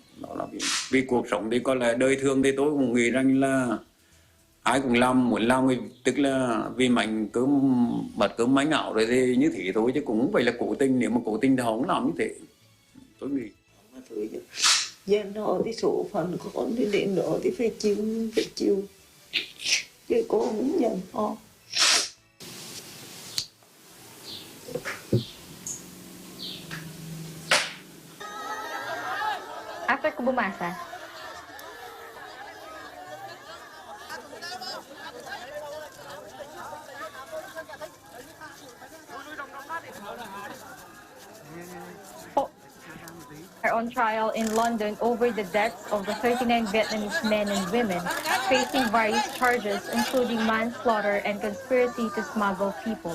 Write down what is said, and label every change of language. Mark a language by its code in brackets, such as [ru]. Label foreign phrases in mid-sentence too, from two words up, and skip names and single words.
[vi] Đó là vì cuộc sống thì có lẽ đời thường thì tôi cũng nghĩ rằng là ai cũng muốn làm tức là vì mình cứ bật cơm máy ngạo rồi thì như thế thôi, chứ cũng không phải là cố tình. Nếu mà cố tình thì họ không làm như thế, tôi nghĩ. Dân họ thì số phận con thì đến đó thì phải chịu chứ con không nhận họ. [tl] After ko bumasa, [en] are on trial in London over the deaths of the 39 Vietnamese men and women facing various charges, including manslaughter and conspiracy to smuggle people.